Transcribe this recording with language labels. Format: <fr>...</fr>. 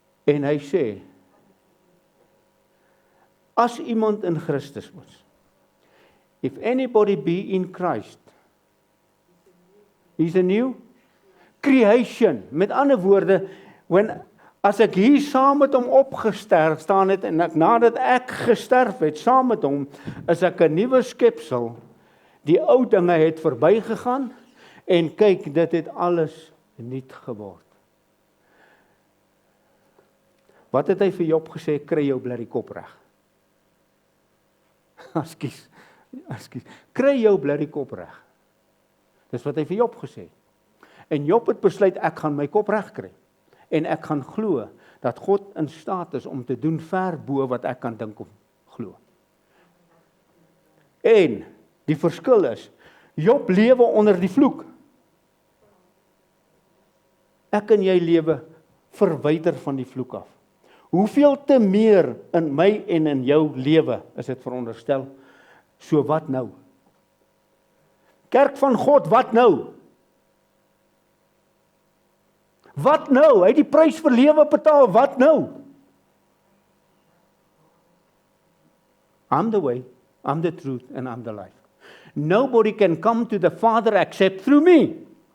<af>En hy sê, as iemand in Christus is,</af> <en>if anybody be in Christ, he's a new creation.</en> <af>Met ander woorde, as ek hier saam met hom opgesterf staan het, en nadat ek gesterf het saam met hom, is ek 'n nuwe skepsel. Die ou dinge het verbygegaan, en kyk, dit het alles nuut geword. Wat het hy vir Job gesê? Kry jou bly die kop reg. Ekskuus. Kry jou bly die kop reg. Dis wat hy vir Job gesê het. En Job het besluit, ek gaan my kop reg kry. En ek gaan glo dat God in staat is om te doen ver bo wat ek kan dink of glo. En die verskil is, Job lewe onder die vloek. Ek en jy lewe verwyder van die vloek af. Hoeveel te meer in my en in jou lewe is dit veronderstel? So wat nou? Kerk van God, wat nou? Wat nou? Hy het die prys vir lewe betaal, wat nou?</af> <en>I'm the way, I'm the truth, and I'm the life. Nobody can come to the Father except through me.</en>